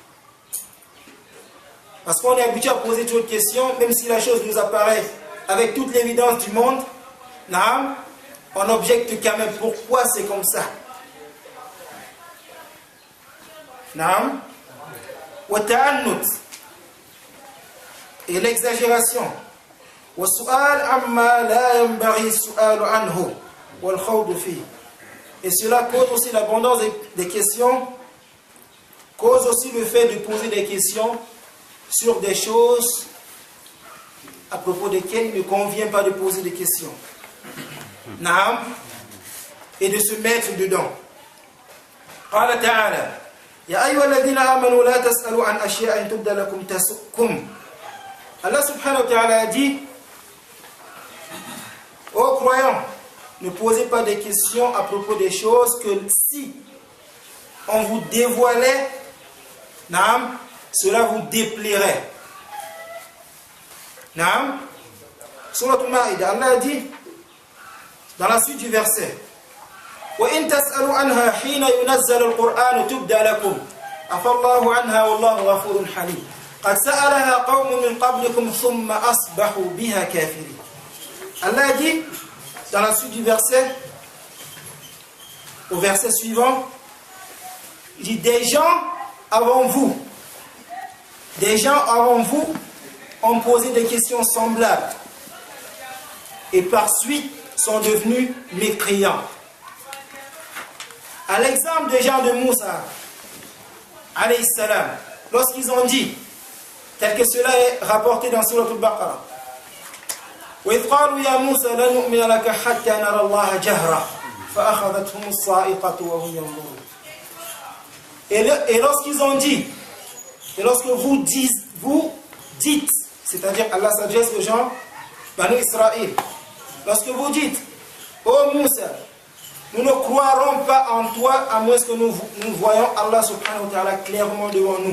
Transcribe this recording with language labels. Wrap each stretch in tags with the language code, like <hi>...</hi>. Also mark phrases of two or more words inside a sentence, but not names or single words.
<fr>Parce qu'on est habitué à poser trop de questions, même si la chose nous apparaît avec toute l'évidence du monde, naam, on objecte quand même pourquoi c'est comme ça. Naam.</fr> <ar>وتعنت.</ar> <fr>Et l'exagération.</fr> <ar>وسؤال عما لا ينبغي سؤاله عنه والخوض في.</ar> <fr>Et cela cause aussi l'abondance des questions, cause aussi le fait de poser des questions sur des choses à propos desquelles il ne convient pas de poser des questions. Naam. Et de se mettre dedans.</fr> <ar>قال تعالى. يا أيها الذين آمنوا لا تسألوا عن أشياء إن تبد لكم تسؤكم.</ar> <fr>Allah</fr> <ar>سبحانه وتعالى</ar> <fr>a dit: ô croyants, ne posez pas des questions à propos des choses que si on vous dévoilait, naam, cela vous déplairait. Naam. Surah Al-Ma'idah, Allah a dit dans la suite du verset:</fr> <ar>وإن تسألوا عنها حين ينزل القرآن تبد لكم عفا الله عنها والله غفور حليم قد سألها قوم من قبلكم ثم أصبحوا بها كافرين.</ar> <fr>Allah a dit dans la suite du verset, au verset suivant, il dit: des gens avant vous ont posé des questions semblables et par suite sont devenus mécréants. À l'exemple des gens de Moussa,</fr> <ar>عليه السلام,</ar> <fr>lorsqu'ils ont dit, tel que cela est rapporté dans Surah Al-Baqarah,</fr> <ar>وَإِذْ قَالُوا يَا مُوسَى لَن نُؤْمِنَ لَكَ حَتَّى نَرَى اللَّهَ جَهْرًا فَأَخَذَتْهُمُ الصَّاعِقَةُ وَهُمْ يَنظُرُونَ.</ar> <fr>Et lorsqu'ils ont dit, et lorsque vous dites, c'est-à-dire Allah s'adresse aux gens, Banu Israël, lorsque vous dites: ô Moussa, nous ne croirons pas en toi à moins que nous voyons Allah</fr> <ar>سبحانه وتعالى</ar> <fr>clairement devant nous.</fr>